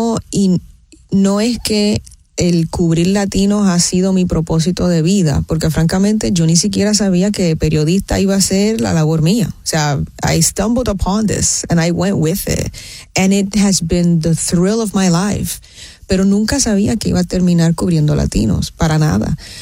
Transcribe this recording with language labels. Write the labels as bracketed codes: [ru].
[es] Y no es que el cubrir latinos ha sido mi propósito de vida, porque francamente yo ni siquiera sabía que periodista iba a ser la labor mía. O sea, [en] I stumbled upon this and I went with it. And it has been the thrill of my life. [es] Pero nunca sabía que iba a terminar cubriendo latinos, para nada.